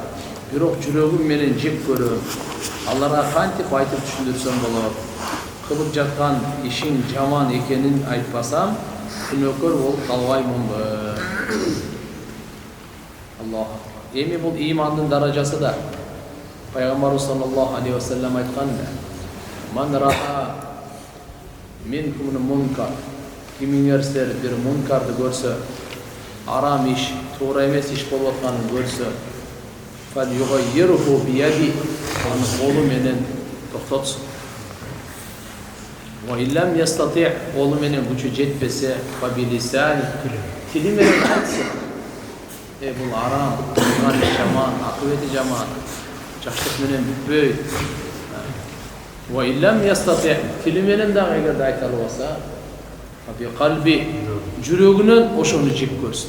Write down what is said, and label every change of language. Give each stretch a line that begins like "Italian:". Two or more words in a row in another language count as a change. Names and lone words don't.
Kyrgyz: Бирок жүрөгүм менен жек көрөм. Аларга кантип айтып түшүндүрсөм болот? Кылып жаткан ишин жаман экенин айтпасам, күнөөкөр болуп калбаймынбы? Аллах. Эми бул имандын даражасы да.
Arabic: Пайгамбарыбыз صلى الله عليه وسلم айткан: "من رأى منكم منكرا."
Kyrgyz: Кимиңерсер бир мункарды көрсө, арам иш, туура эмес иш болуп атканын көрсө,
Arabic: فليغيره بيده,
Kyrgyz: аны колу менен токтотсун.
Arabic: وإن لم يستطع',
Kyrgyz: колу менен күчү жетпесе,
Arabic: فبلسانه,
Kyrgyz: тили менен айтсын. Бул арам, кылган иш жаман, акыбети жаман. Жакшылык менен бүтпөйт.
Arabic: وإن لم يستطع',
Kyrgyz: тили менен дагы эгерде айта албаса,
Arabic: بقلبه,
Kyrgyz: жүрөгүнөн ошону жек көрсүн.